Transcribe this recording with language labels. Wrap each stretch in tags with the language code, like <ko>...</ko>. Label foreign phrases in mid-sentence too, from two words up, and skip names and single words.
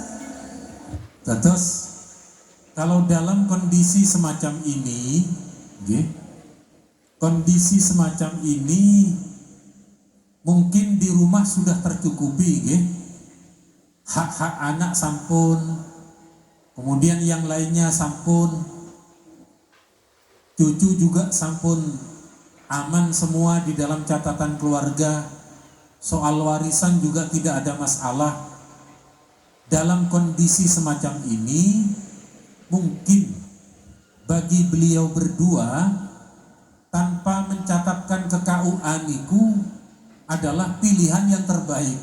<id>Terus kalau dalam kondisi semacam ini, kondisi semacam ini mungkin di rumah sudah tercukupi, hak-hak anak sampun, kemudian yang lainnya sampun, cucu juga sampun aman semua di dalam catatan keluarga. Soal warisan juga tidak ada masalah. Dalam kondisi semacam ini mungkin bagi beliau berdua tanpa mencatatkan ke KUA niku adalah pilihan yang terbaik.</id>